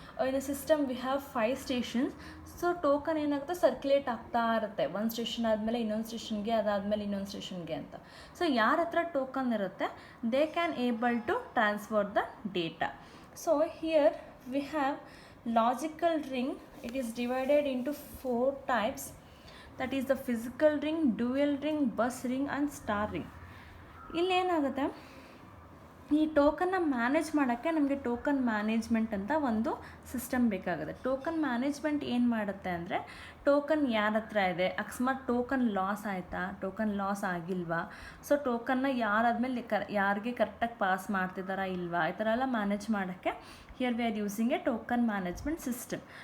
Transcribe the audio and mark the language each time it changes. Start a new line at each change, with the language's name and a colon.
English: In a system we have 5 stations.
Kannada: So token ಏನಾಗುತ್ತೆ, circulate ಆಗ್ತಾ ಇರುತ್ತೆ, ಒಂದು ಸ್ಟೇಷನ್ ಆದಮೇಲೆ ಇನ್ನೊಂದು ಸ್ಟೇಷನ್ಗೆ, ಅದಾದಮೇಲೆ ಇನ್ನೊಂದು ಸ್ಟೇಷನ್ಗೆ ಅಂತ. ಸೊ ಯಾರ ಹತ್ರ ಟೋಕನ್ ಇರುತ್ತೆ,
English: They can able to transfer the data. So here we have logical ring. It is divided into 4 types, that is the physical ring, dual ring, bus ring and star ring.
Kannada: ಇಲ್ಲಿ ಏನಾಗುತ್ತೆ, ಈ ಟೋಕನ್ನ manage ಮಾಡೋಕ್ಕೆ ನಮಗೆ token management ಅಂತ ಒಂದು system ಬೇಕಾಗುತ್ತೆ. Token management ಏನು ಮಾಡುತ್ತೆ ಅಂದರೆ, ಟೋಕನ್ ಯಾರ ಹತ್ರ ಇದೆ, ಅಕಸ್ಮಾತ್ ಟೋಕನ್ ಲಾಸ್ ಆಯಿತಾ, ಟೋಕನ್ ಲಾಸ್ ಆಗಿಲ್ವಾ, ಸೊ ಟೋಕನ್ನ ಯಾರಾದ್ಮೇಲೆ ಯಾರಿಗೆ ಕರೆಕ್ಟಾಗಿ ಪಾಸ್ ಮಾಡ್ತಿದ್ದಾರಾ ಇಲ್ವಾ, ಈ ಥರ ಎಲ್ಲ ಮ್ಯಾನೇಜ್ ಮಾಡೋಕ್ಕೆ
English: Here we are using a token management system.